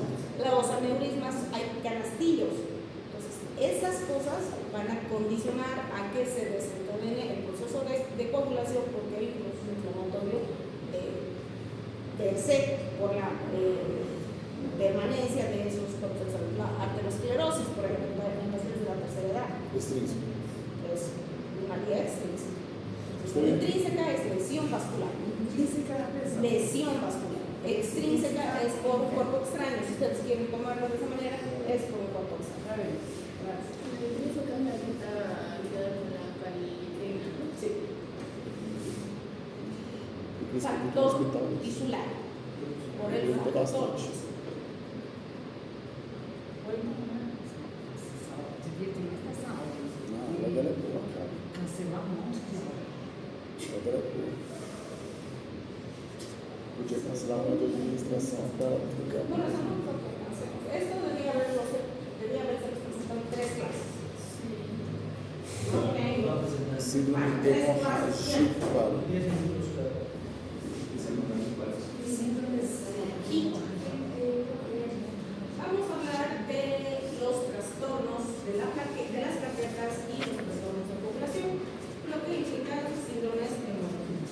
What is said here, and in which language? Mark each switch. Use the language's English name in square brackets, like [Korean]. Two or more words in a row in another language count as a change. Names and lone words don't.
[Spanish] los aneurismas, hay canastillos. Entonces, esas cosas van a condicionar a que se desencadene el proceso de coagulación porque hay un proceso inflamatorio per se por la permanencia de esos procesos. La arteriosclerosis, por ejemplo, en pacientes de la tercera edad, Extrínseco. es una vía extrínseca. Está bien. Intrínseca es lesión vascular. [Portuguese] Intrínseca é a pressão. [Spanish] Lesión vascular. Extrínseca es por un cuerpo extraño. Si ustedes quieren tomarlo de esa manera, es por un cuerpo extraño. [Portuguese] Está bem, graças. [Spanish] Intrínseca es la que está ligada con la caligrina, ¿no? Sí. [Portuguese] Por isso que eu tô no [Spanish] Factor [Portuguese] hospital. [Spanish] tisular. Por el [Portuguese] Aumenta [Spanish] factor [Portuguese] bastante. [Spanish] tisular. [Portuguese] Devia ter essa aula. Não, ela dela é boa, cara. Cancelar um monte de aula. Ela dela é boa. Podia cancelar uma de administração para ela ficar. [Spanish] Bueno, eso no fue por cáncer. Esto debía haberse presentado en 3 clases. Ok. Síndrome de hemorrágica. 10 minutos cada. Quinto. Vamos a hablar de los trastornos de las plaquetas y los trastornos de coagulación, lo que implica síndromes hemorrágicos.